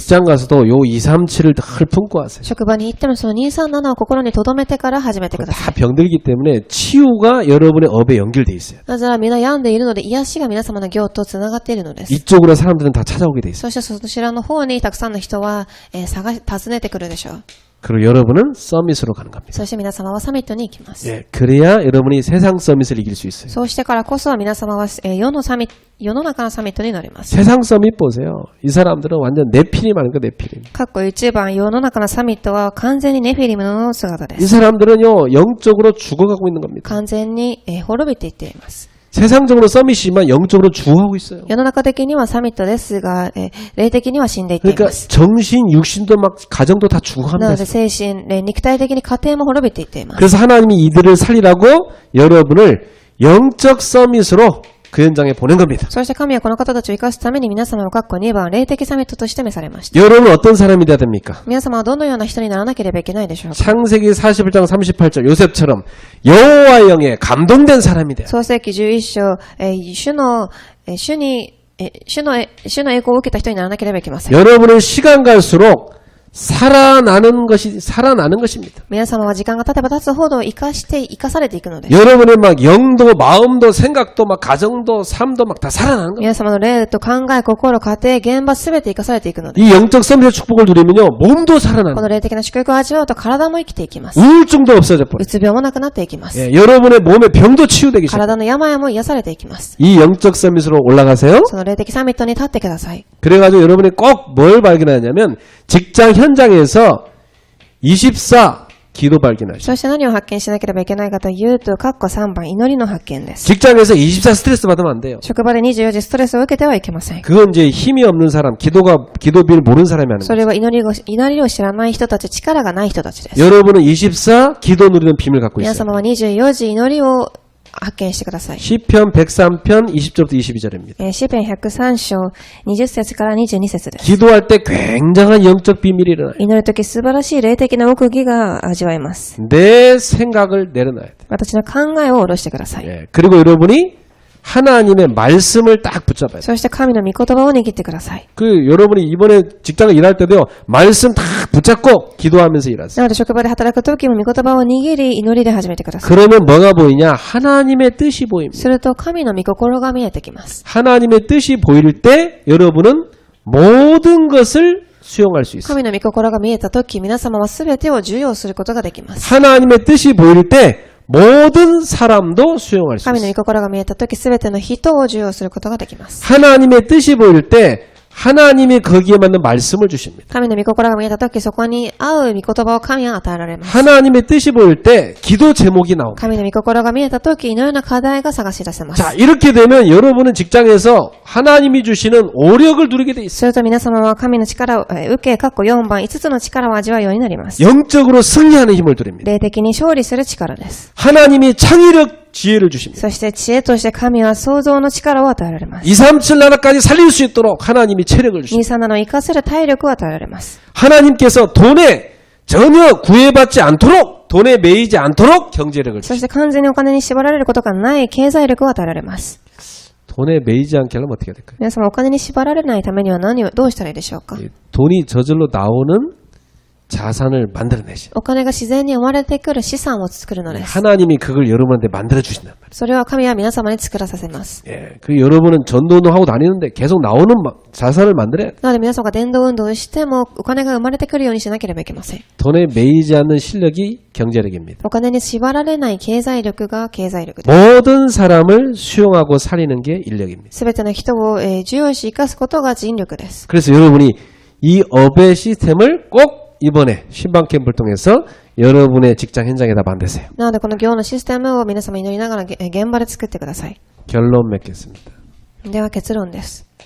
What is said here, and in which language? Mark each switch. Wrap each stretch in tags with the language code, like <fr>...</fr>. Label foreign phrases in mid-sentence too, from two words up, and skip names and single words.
<ko>직장 가서도 요 237을 늘 품고 하세요.</ko> <ja>職場に行ってもその237を心に留めてから始めてくださ</ja> <ko>다</ko> <ja>い。</ja> <ko>병들기 때문에 치유가 여러분의 업에 연결돼 있어요.</ko> <ja>なぜなら皆病んでいるので癒しが皆様の業とつながっているのです。</ja> <ko>이쪽으로 사람들은 다 찾아오게 돼 있어요.</ko> <ja>そしてそちらの方にたくさんの人は、訪ねてくるでしょう。</ja> <ko>그리고 여러분은 서밋으로 가는 겁니다.</ko> <ja>そして皆様はサミットに行きます。</ja> <ko>예, 그래야 여러분이 세상 서밋을 이길 수 있어요.</ko> <ja>そうしてからこそ皆様は、世の中のサミットになります。</ja> <ko>세상 서밋 보세요. 이 사람들은 완전 네피림 하는 거 네피림.</ko> <ja>括弧1番、世の中のサミットは完全にネフィリムの姿で</ja> <ko>이</ko> <ja>す。</ja> <ko>사람들은요 영적으로 죽어가고 있는 겁니다.</ko> <ja>完全に、滅びていっています。</ja> <ko>세상적으로 서밋이지만 영적으로 죽어가고 있어요.</ko> <ja>世の中的にはサミットですが、霊的には死んでいってい</ja> <ko>그러니까</ko> <ja>ます。</ja> <ko>정신, 육신도 막 가정도 다</ko> <ja>な</ja> <ko>죽어갑니다.</ko> <ja>ので精神、肉体的に家庭も滅びていっています。</ja> <ko>그래서 하나님이 이들을 살리라고 여러분을 영적 서밋으로 그 현장에 보낸 겁니다.</ko> <ja>そして神はこの方たちを生かすために皆様を括弧2番、霊的サミットとして召されました。</ja> <ko>여러분은 어떤 사람이 돼야 됩니까?</ko> <ja>皆様はどのような人にならなければいけないでしょうか。</ja> <ko>창세기 41장 38절 요셉처럼 여호와의 영에 감동된 사람이 돼요.</ko> <ja>創世記11章、主の栄光を受けた人にならなければいけません。</ja> <ko>여러분은 시간 갈수록 살아나는 것입니다.</ko> <ja>皆様は時間が経てば経つほど生かされていくのです。</ja> <ko>여러분의 막 영도, 마음도, 생각도, 막 가정도, 삶도 막 다 살아나는 겁니다.</ko> <ja>皆様の霊と考え、心、家庭、現場すべて生かされていくのです。</ja> <ko>이 영적 선비의 축복을 누리면요, 몸도 살아나는</ko> <ja>この霊的な祝福を味わうと体も生きていきます。</ja> <ko>우울증도 없어져 버려요.</ko> <ja>うつ病もなくなっていきます。</ja> <ko>예, 여러분의 몸의 병도 치유되기 시작해요.</ko> <ja>体の病も癒されていきます。</ja> <ko>이 영적 서밋으로 올라가세요.</ko> <ja>その霊的サミットに立ってください。</ja> <ko>그래가지고 여러분이 꼭 뭘 발견하냐면 직장 현장에서 24 기도 발견하시죠.</ko> <ja>そして何を発見しなければいけないかというと、括弧3番、祈りの発見です。</ja> <ko>직장에서 24 스트레스 받으면 안 돼요.</ko> <ja>職場で24時ストレスを受けてはいけません。</ja> <ko>그건 이제 힘이 없는 사람, 기도비를 모르는 사람이 하는</ko> <ja>そ</ja> <ko>거예요.</ko> <ja>れは祈りを知らない人たち、力がない人たちです。</ja> <ko>여러분은 24 기도 누리는 비밀을 갖고</ko> <ja>皆</ja> <ko>있어요.</ko> <ja>様は24時祈りを発見してください。</ja> <ko>시편 103편 20절부터 22절입니다.</ko> <ja>詩編103章20節から22節です。</ja> <ko>기도할 때 굉장한 영적 비밀이 일어나요.</ko> <ja>祈るとき素晴らしい霊的な奥義が味わえます。</ja> <ko>내 생각을 내려놔야 돼.</ko> <ja>私の考えを下ろしてください。</ja> <ko>예. 그리고 여러분이 하나님의 말씀을 딱 붙잡아야 돼.</ko> <ja>そして神の御言葉を握ってください。</ja> <ko>여러분이 이번에 직장에 일할 때도요, 말씀 다 붙잡고 기도하면서 일하세요.</ko> <ja>なので職場で働くときも御言葉を握り祈りで始めてください。</ja> <ko>그러면 뭐가 보이냐? 하나님의 뜻이 보입니다.</ko> <ja>すると神の御心が見えてきます。</ja> <ko>하나님의 뜻이 보일 때 여러분은 모든 것을 수용할 수 있어요.</ko> <ja>神の御心が見えたとき、皆様はすべてを受容することができます。</ja> <ko>하나님의 뜻이 보일 때 모든 사람도 수용할 수</ko> <ja>神の</ja> <ko>있어요.</ko> <ja>御心が見えたとき、すべての人を受容することができます。</ja> <ko>하나님의 뜻이 보일 때 하나님이 거기에 맞는 말씀을 주십니다.</ko> <ja>神の御心が見えたとき、そこに合う御言葉を神は与えられます。</ja> <ko>하나님의 뜻이 보일 때 기도 제목이 나옵니다.</ko> <ja>神の御心が見えたとき、いろいろな課題が探し出せます。</ja> <ko>자, 이렇게 되면 여러분은 직장에서 하나님이 주시는 오력을 누리게 돼 있어요.</ko> <ja>すると皆様は神の力を受け、括弧4番、5つの力を味わうようになります。</ja> <ko>영적으로 승리하는 힘을 드립니다.</ko> <ja>霊的に勝利する力です。</ja> <ko>하나님이 창의력 지혜를 주십니다.</ko> <ja>そして知恵として神は創造の力を与えられます。</ja> <ko>237 나라까지 살릴 수 있도록 하나님이 체력을 주십니다.</ko> <ja>237 の生かせる体力を与えられます。</ja> <ko>하나님께서 돈에 전혀 구애받지 않도록, 돈에 매이지 않도록 경제력을</ko> <ja>そ</ja> <ko>주십니다.</ko> <ja>して完全にお金に縛られることがない経済力を与えられます。</ja> <ko>돈에 매이지 않게 하려면 어떻게 해야 될까요?</ko> <ja>皆様お金に縛られないためにはどうしたらいいでしょうか。</ja> <ko>돈이 저절로 나오는 자산을 만들어내시.</ko> <ja>お金が自然に生まれてくる資産を作るのです。</ja> <ko>하나님이 그걸 여러분한테 만들어 주신단 말이에요.</ko> <ja>それは神は皆様に作らさせます。</ja> <ko>예, 그 여러분은 전도운동 하고 다니는데 계속 나오는 자산을 만들어야 돼요.</ko> <ja>なので皆様が伝道運動をしてもお金が生まれてくるようにしなければいけません。</ja> <ko>돈에 매이지 않는 실력이 경제력입니다.</ko> <ja>お金に縛られない経済力が経済力です。</ja> <ko>모든 사람을 수용하고 살리는 게 인력입니다.</ko> <ja>すべての人を受容し生かすことが人力です。</ja> <ko>그래서 여러분이 이 업의 시스템을 꼭 이번에 신방 캠프를 통해서 여러분의 직장 현장에다 만드세요.</ko> <ja>なのでこの行のシステムを皆様祈りながら現場で作ってください。</ja> <ko>결론 맺겠습니다.</ko> <ja>では結論です。</ja>